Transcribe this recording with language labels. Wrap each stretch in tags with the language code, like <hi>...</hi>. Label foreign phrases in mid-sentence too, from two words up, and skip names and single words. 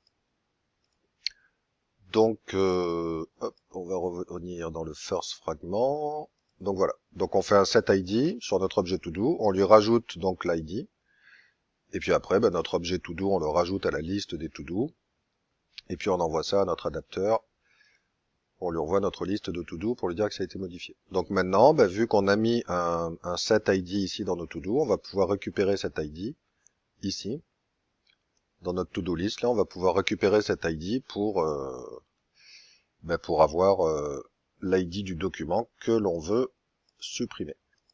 <fr>Donc, hop, on va revenir dans le</fr> <en>first fragment.</en> <fr>Donc voilà. Donc on fait un setID sur notre objet todo, on lui rajoute donc l'ID. Et puis après, ben, notre objet todo, on le rajoute à la liste des todo. Et puis on envoie ça à notre adapteur. On lui envoie notre liste de to-do pour lui dire que ça a été modifié. Donc maintenant, ben, vu qu'on a mis un setID ici dans nos to-do, on va pouvoir récupérer cet ID ici. Dans notre</fr> <en>to-do list,</en> <fr>là, on va pouvoir récupérer cet ID pour avoir l'ID du document que l'on veut supprimer.</fr>